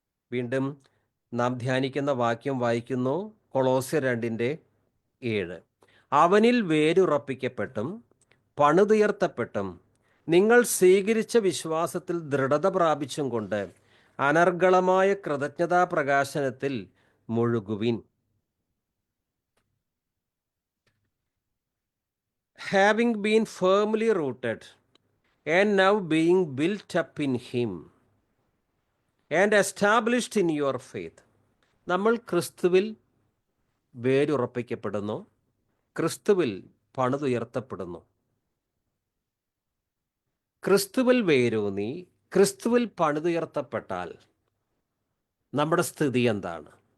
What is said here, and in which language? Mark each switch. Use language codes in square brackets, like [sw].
[ml] വീണ്ടും നാം ധ്യാനിക്കുന്ന വാക്യം വായിക്കുന്നു. കൊളോസ്യർ 2:7. അവനിൽ വേരുറപ്പിക്കപ്പെട്ടും പണിതുയർത്തപ്പെട്ടും നിങ്ങൾ സ്വീകരിച്ച വിശ്വാസത്തിൽ ദൃഢത പ്രാപിച്ചും കൊണ്ട് അനർഗളമായ കൃതജ്ഞതാ പ്രകാശനത്തിൽ മുഴുകുവിൻ. [en] Having been firmly rooted and now being built up in him and established in your faith. [ml] നമ്മൾ ക്രിസ്തുവിൽ വേരുറപ്പിക്കപ്പെടുന്നു, ക്രിസ്തുവിൽ പണിതുയർത്തപ്പെടുന്നു. ക്രിസ്തുവിൽ വേരൂന്നി ക്രിസ്തുവിൽ പണിതുയർത്തപ്പെട്ടാൽ നമ്മുടെ സ്ഥിതി എന്താണ്?